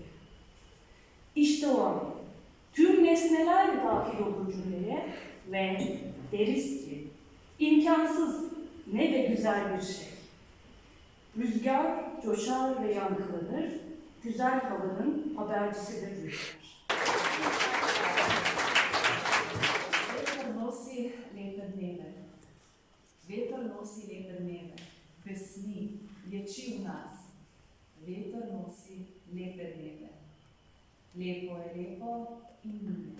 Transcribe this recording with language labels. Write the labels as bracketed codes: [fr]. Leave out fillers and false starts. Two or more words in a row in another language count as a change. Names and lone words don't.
[tr] İşte o an tüm nesneler dahil olur cümleye ve deriz ki imkansız ne de güzel bir şey. Rüzgar coşar ve yankılanır, güzel havanın habercisidir rüzgar. [sl] Veter nosi lepe dneve. Veter nosi lepe dneve. Pesmi, lječi v nas. Veter nosi lepe dneve. Lepo je lepo in mine.